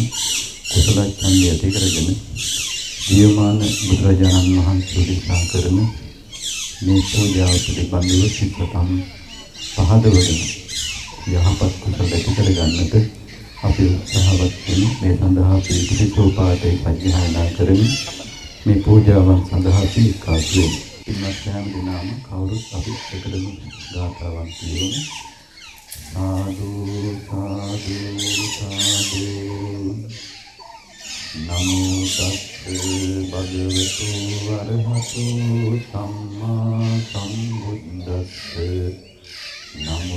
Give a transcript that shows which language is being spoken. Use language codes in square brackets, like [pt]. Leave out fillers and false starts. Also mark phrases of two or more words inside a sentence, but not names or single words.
[si] කුසල ඡන්දය ඇති කරගෙන ජීවමාන බුදුරජාණන් වහන්සේ දේශනා කරන මේ පූජාව පිළිබඳව සිතම් පහදවගෙන යහපත් කුසල ඇති කරගන්නට අපි උත්සාහවත් වෙමු. මේ සඳහා අපි ඉතිපිසෝ පාඨය සජ්ජායනා කරමින් මේ පූජාවන් සඳහා සීකාසු වෙමු. පින්වත් සෑම දිනම කවුරුත් අපි එකදම ගාථාවන් කියමු. [pi] साधु साधु साधु नमो तस्से भगवतो अरहतो सम्मा सम्बुद्दस्से नमो